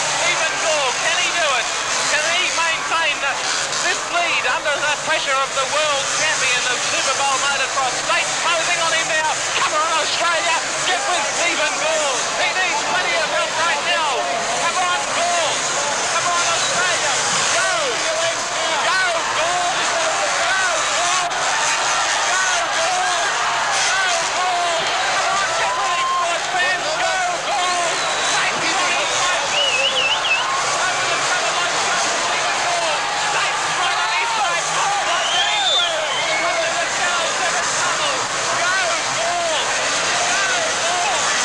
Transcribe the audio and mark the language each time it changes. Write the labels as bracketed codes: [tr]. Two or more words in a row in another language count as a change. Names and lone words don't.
[en] Stephen Gore, can he do it? Can he maintain this lead under the pressure of the world champion of Superbowl Motocross? Satan closing on him now. Come on, Australia, get with Stephen Gore. He needs plenty of help right now. Come on, Gore. Come on, Australia. Go. Go, Gore. Go, Gore. Go, Gore. Go, Gore. Come on, get ready, sports fans. Go, Gore. Satan's on his way. Over the cover line, go, Stephen Gore. Satan's right on his side. Gore won't get him through. Under the Channel 7 tunnel. Go, Gore. Go, Gore.